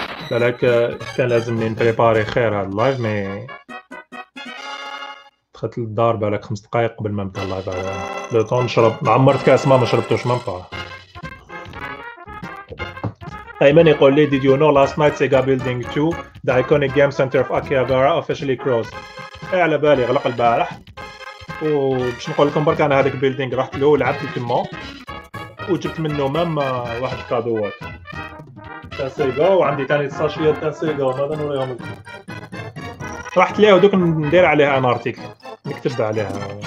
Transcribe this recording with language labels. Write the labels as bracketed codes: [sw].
[ar] بالك كان لازمني نبريباري خير هاد اللايف مي دخلت للدار بالك 5 دقايق قبل ما نبدا اللايف. لو طون نشرب عمرت كاس ما شربتوش من با. ايمن يقول لي [en] did you know last night Sega Building 2 the iconic game center of Akihabara officially closed. [ar] على بالي غلق البارح وباش نقول لكم برك انا هذاك البيلدينغ رحت له ولعبت تما وجبت منه مام واحد الكادوات تاع سيجا وعندي ثاني ساشيات تاع سيجا وماذا نوريهم لكم. رحت ليه ودوك ندير عليها ان ارتيكل نكتب عليها.